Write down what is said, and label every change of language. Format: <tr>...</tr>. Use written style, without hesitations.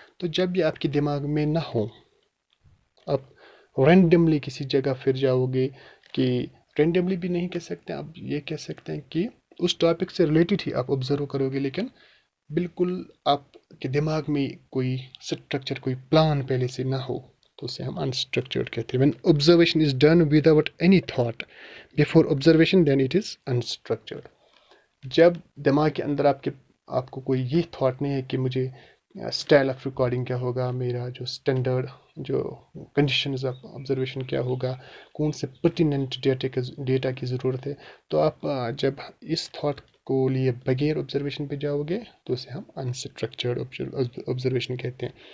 <ur>تو جب یہ آپ کے دماغ میں نہ ہو، آپ رینڈملی کسی جگہ پھر جاؤ گے کہ رینڈملی بھی نہیں کہہ سکتے ہیں، آپ یہ کہہ سکتے ہیں کہ اس ٹاپک سے ریلیٹڈ ہی آپ آبزرو کرو گے، لیکن بالکل آپ کے دماغ میں کوئی اسٹرکچر، کوئی پلان پہلے سے نہ ہو، تو اسے ہم انسٹرکچرڈ کہتے ہیں.</ur> <en>When observation is done without any thought before observation then it is unstructured.</en> <ur>جب دماغ کے اندر آپ کو کوئی یہ تھاٹ نہیں ہے کہ مجھے اسٹائل آف ریکارڈنگ کیا ہوگا، میرا جو اسٹینڈرڈ جو کنڈیشنز آف آبزرویشن کیا ہوگا، کون سے پرٹیننٹ ڈیٹا کی ضرورت ہے، تو آپ جب اس تھاٹ کو لیے بغیر آبزرویشن پہ جاؤ گے تو اسے ہم انسٹرکچرڈ آبزرویشن کہتے ہیں.</ur>